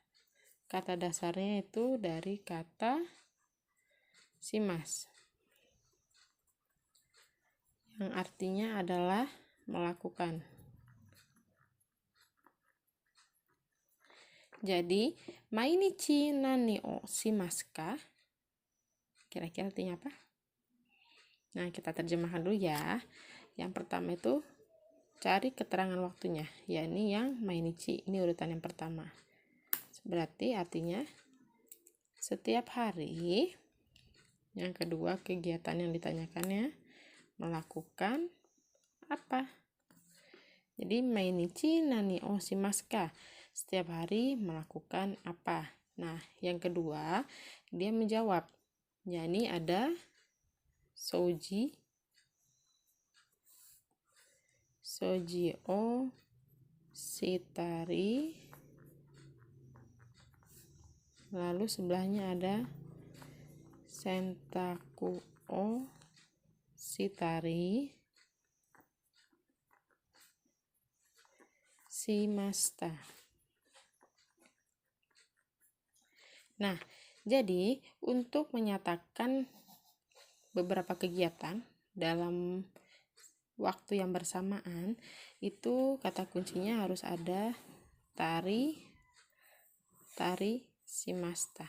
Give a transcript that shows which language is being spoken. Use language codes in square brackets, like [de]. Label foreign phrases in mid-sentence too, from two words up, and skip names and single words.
[id] Kata dasarnya itu dari kata shimas, yang artinya adalah melakukan. Jadi, [ja] 毎日何をしますか? [id] Kira-kira artinya apa? Nah, kita terjemahkan dulu ya. Yang pertama itu cari keterangan waktunya, yakni yang mainichi. Ini urutan yang pertama. Berarti artinya setiap hari. Yang kedua, kegiatan yang ditanyakannya melakukan apa? Jadi [ja] 毎日何をしますか? [id] Setiap hari melakukan apa? Nah, yang kedua, dia menjawab. Yakni ada [ja] 掃除をしたり, [id] lalu sebelahnya ada [ja] 洗濯をしたりしました. [id] Nah, jadi untuk menyatakan beberapa kegiatan dalam waktu yang bersamaan, itu kata kuncinya harus ada [ja] たりしました.